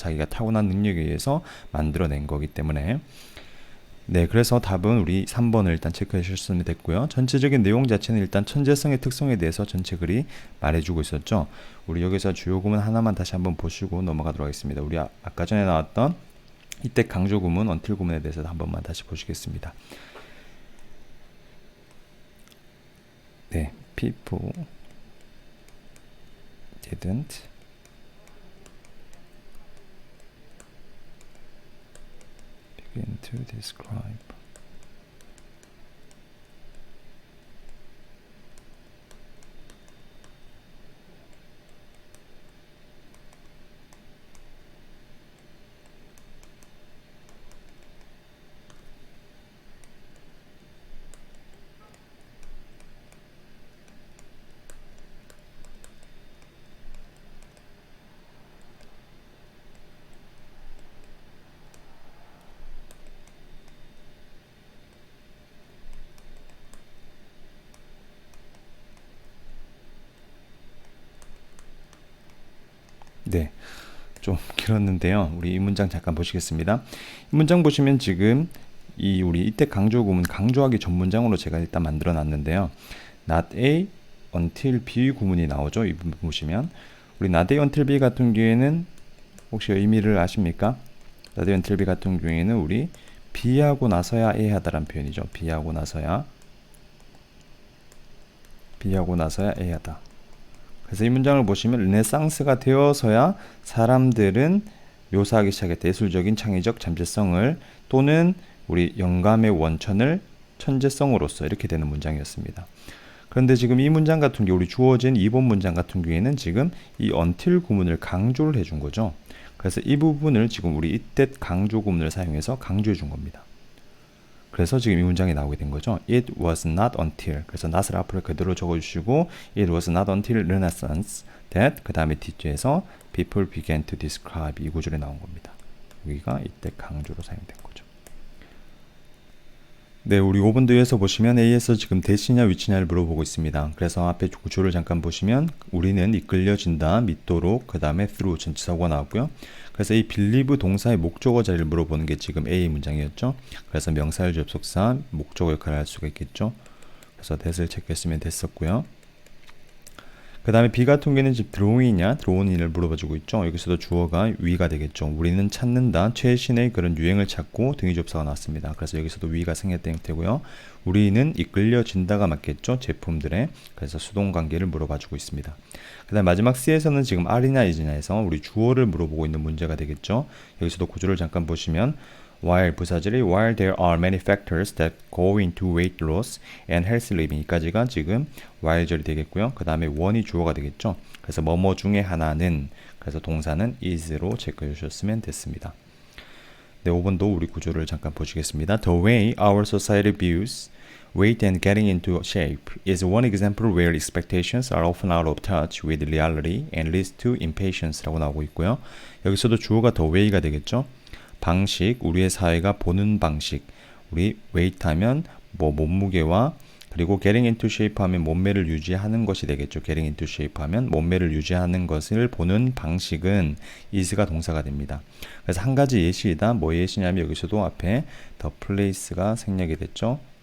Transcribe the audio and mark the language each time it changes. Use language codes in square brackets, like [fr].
[ko] 자기가 타고난 능력에 의해서 만들어낸 거기 때문에 네, 그래서 답은 우리 3번을 일단 체크해 주셨으면 됐고요. 전체적인 내용 자체는 일단 천재성의 특성에 대해서 전체 글이 말해주고 있었죠. 우리 여기서 주요 구문 하나만 다시 한번 보시고 넘어가도록 하겠습니다. 우리 아까 전에 나왔던 이때 강조 구문, until 구문에 대해서 한 번만 다시 보시겠습니다. [en] 네, people didn't begin to describe [ko] 네, 좀 길었는데요. 우리 이 문장 잠깐 보시겠습니다. 이 문장 보시면 지금 우리 이때 강조 구문 강조하기 전 문장으로 제가 일단 만들어 놨는데요. [en] not A until B [ko] 구문이 나오죠. 이 부분 보시면 우리 not A until B 같은 경우에는 혹시 의미를 아십니까? not A until B 같은 경우에는 우리 B하고 나서야 A 하다라는 표현이죠. B하고 나서야 A 하다. 그래서 이 문장을 보시면 르네상스가 되어서야 사람들은 묘사하기 시작했다. 예술적인 창의적 잠재성을 또는 우리 영감의 원천을 천재성으로서 이렇게 되는 문장이었습니다. 그런데 지금 이 문장 같은 경우 우리 주어진 2번 문장 같은 경우에는 지금 이 until 구문을 강조를 해준 거죠. 그래서 이 부분을 지금 우리 이때 강조 구문을 사용해서 강조해 준 겁니다. 그래서 지금 이 문장이 나오게 된 거죠. It was not until 그래서 not을 앞으로 그대로 적어주시고 [en] It was not until Renaissance that [ko] 그 다음에 뒷줄에서 [en] people began to describe [ko] 이 구절이 나온 겁니다. 여기가 이때 강조로 사용된 거죠. 네, 우리 5번 뒤에서 보시면 A에서 지금 대시냐 위치냐를 물어보고 있습니다. 그래서 앞에 구조를 잠깐 보시면 우리는 이끌려진다, 믿도록, 그 다음에 through 전치사고가 나왔고요. 그래서 이 believe 동사의 목적어 자리를 물어보는 게 지금 A 문장이었죠. 그래서 명사절 접속사, 목적어 역할을 할 수가 있겠죠. 그래서 that을 체크했으면 됐었고요. 그 다음에 B 같은 경우에는 지금 drawing이냐, drawn이냐를 물어봐주고 있죠. 여기서도 주어가 we가 되겠죠. 우리는 찾는다, 최신의 그런 유행을 찾고 등위 접사가 나왔습니다. 그래서 여기서도 we가 생략된 형태고요. 우리는 이끌려진다가 맞겠죠. 제품들의. 그래서 수동 관계를 물어봐주고 있습니다. 그 다음 마지막 C에서는 지금 R이냐 is냐에서 우리 주어를 물어보고 있는 문제가 되겠죠. 여기서도 구조를 잠깐 보시면 [en] while 부사절이 while there are many factors that go into weight loss and healthy living [ko] 이까지가 지금 while절이 되겠고요. 그 다음에 one이 주어가 되겠죠. 그래서 뭐뭐 중에 하나는 그래서 동사는 is로 체크해 주셨으면 됐습니다. 네, 5번도 우리 구조를 잠깐 보시겠습니다. [en] The way our society views weight and getting into shape is one example where expectations are often out of touch with reality and leads to impatience [ko] 라고 나오고 있고요. 여기서도 주어가 the way가 되겠죠. 방식, 우리의 사회가 보는 방식. 우리 weight 하면 뭐 몸무게와 그리고 [en] getting into shape [ko] 하면 몸매를 유지하는 것이 되겠죠. [en] getting into shape [ko] 하면 몸매를 유지하는 것을 보는 방식은 is가 동사가 됩니다. 그래서 한 가지 예시이다. 뭐 예시냐면 여기서도 앞에 the place가 생략이 됐죠.